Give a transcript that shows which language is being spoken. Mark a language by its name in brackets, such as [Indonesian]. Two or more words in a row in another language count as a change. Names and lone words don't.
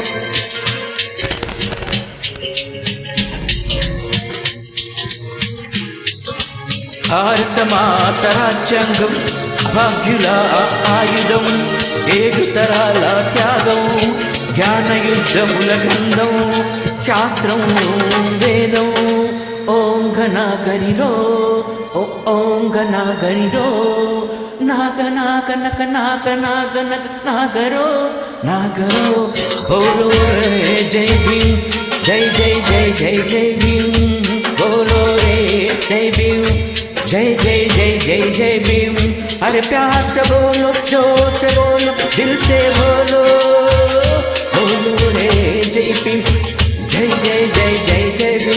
[Telugu] భారత మాత రాజ్యాంగం భాగ్యుల ఆయుధం ఏడు తరాల త్యాగం జ్ఞానయుద్ధముల గంధం శాస్త్రం వేదం ఓంగనాగరిరో ఓ ఓంగనాగరిరో నాగనాగనక నాగనాగనక నాగరో నాగరో [Hindi] बोलो रे जय भीम जय जय जय जय जय भीम बोलो रे जय भीम जय जय जय जय जय भीम अरे प्यार से बोलो जोर से बोलो दिल से बोलो बोलो रे जय भीम जय जय जय जय जय